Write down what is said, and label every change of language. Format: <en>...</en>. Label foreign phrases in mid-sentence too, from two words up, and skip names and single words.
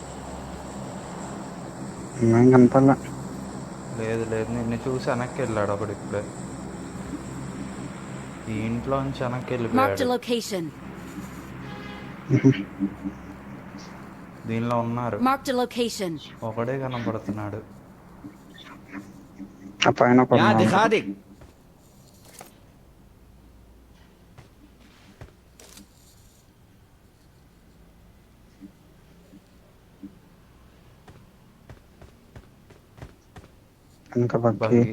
<te>ఏం కనపడలే. లేదు లేదు, నిన్ను చూసి వెనక్కి వెళ్ళాడు ఒకడు ఇప్పుడే. ఈ ఇంట్లో నుంచి వెనక్కి</te> <en>Marked a</en> <te>వెళ్ళిపోయాడు.</te> <en>location.</en> <te>దీనిలో ఉన్నారు,</te> <en>Marked a location.</en> <te>ఒకడే కనపడుతున్నాడు. ఆ పైన</te> <hi>यहाँ</hi> <te>కొన్ని</te> <hi>दिखा दिख</hi> <te>ఇంకా బగ్గి బగ్గి.</te>